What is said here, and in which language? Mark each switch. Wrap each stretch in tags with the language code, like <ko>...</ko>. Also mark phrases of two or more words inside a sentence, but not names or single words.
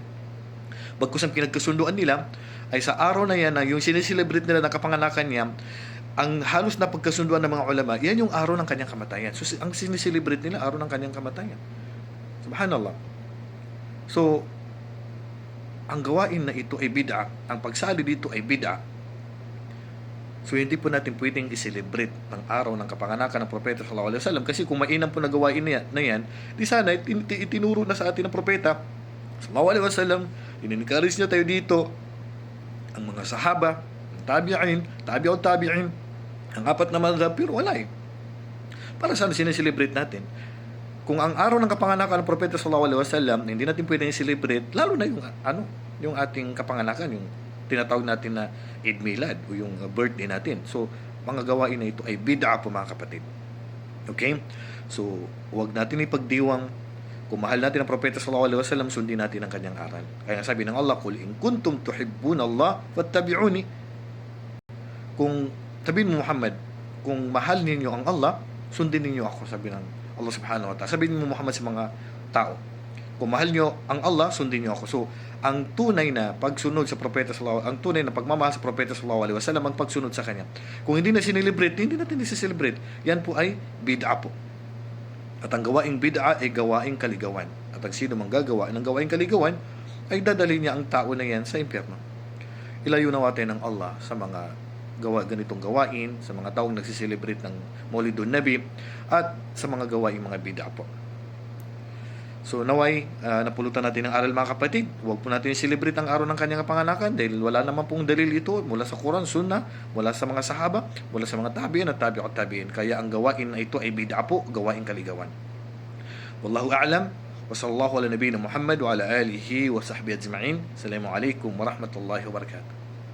<tl>Bagkus ang pinagkasunduan nila ay sa araw na yan, na yung sineselebrate nila ng kapanganakan niya, ang halos na pagkasunduan ng mga ulama, yan yung araw ng kanyang kamatayan. So, ang sineselebrate nila, araw ng kanyang kamatayan.</tl> <ar>Subhanallah.</ar> <tl>So, ang gawain na ito ay bid'a, ang pagsali dito ay bid'a. So, hindi po natin pwedeng i-celebrate ng araw ng kapanganakan ng propeta</tl> <ar>صلى الله عليه وسلم,</ar> <tl>kasi kung mainam po na gawain na yan, di sana itinuro na sa atin ng propeta</tl> <ar>صلى الله عليه وسلم,</ar> <tl>in-encourage niya tayo dito, ang mga sahaba, ang</tl> <ar>تابعو التابعين,</ar> <tl>ang apat na madhab, pero wala eh. Para saan sineselebrate natin? Kung ang araw ng kapanganakan ng propeta</tl> <ar>صلى الله عليه وسلم,</ar> <tl>hindi natin pwedeng i-celebrate, lalo na yung ating kapanganakan, yung tinatawag natin na Eid Milad o yung birthday natin. So, mga gawain na ito ay bid'a po mga kapatid. Okay? So, huwag natin ipagdiwang. Kung mahal natin ang propeta</tl> <ar>صلى الله عليه وسلم,</ar> <tl>sundin natin ang kanyang aral. Kaya sabi ng Allah,</tl> <ar>"قل إن كنتم تحبون الله فاتبعوني."</ar> <tl>Kung sabihin mo, Muhammad, kung mahal ninyo ang Allah, sundin ninyo ako, sabi ng Allah</tl> <ar>سبحانه وتعالى.</ar> <tl>Sabihin mo, Muhammad, sa mga tao, kung mahal nyo ang Allah, sundin nyo ako. So, ang tunay na pagsunod sa propeta ang tunay na pagmamahal sa propeta</tl> <ar>صلى الله عليه وسلم,</ar> <tl>ang pagsunod sa kanya. Kung hindi na sinelebrate, hindi natin i-celebrate. Yan po ay bid'a po. At ang gawaing bid'a ay gawaing kaligawan. At ang sino mang gagawa ng gawaing kaligawan, ay dadali niya ang tao na yan sa impyerno. Ilayo natin ng Allah sa mga ganitong gawain, sa mga taong nagsiselebrate ng Maulidun Nabi, at sa mga gawaing mga bid'a po. So naway, napulutan natin ang aral mga kapatid. Huwag po natin i-celebrate ang araw ng kanyang kapanganakan dahil wala naman pong dalil ito mula sa Quran, Sunnah, mula sa mga sahaba, mula sa mga tabi'in at</tl> <ar>تابعو التابعين.</ar> <tl>Kaya ang gawain na ito ay bid'a po, gawaing kaligawan.</tl> <ar>والله أعلم. وصلى الله على نبينا محمد وعلى آله وصحبه أجمعين. السلام عليكم ورحمة الله وبركاته.</ar>